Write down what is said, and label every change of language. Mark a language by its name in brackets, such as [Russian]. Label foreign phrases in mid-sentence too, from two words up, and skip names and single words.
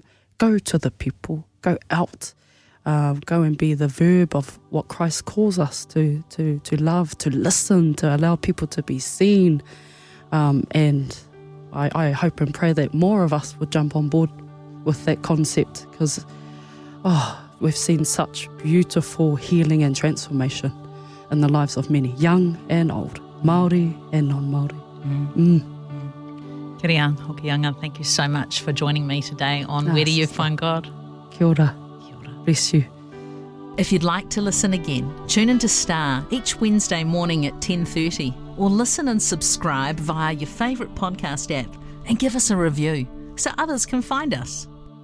[English] Go to the people, go out, go and be the verb of what Christ calls us to love, to listen, to allow people to be seen. And I hope and pray that more of us would jump on board with that concept, because we've seen such beautiful healing and transformation in the lives of many, young and old, Maori and non-Maori. Keri-Ann Hokianga, thank you so much for joining me today on Where Do You Find God? [Māori] Kia ora. [English] Bless you. If you'd like to listen again, tune into Star each Wednesday morning at 10:30, or listen and subscribe via your favourite podcast app and give us a review so others can find us.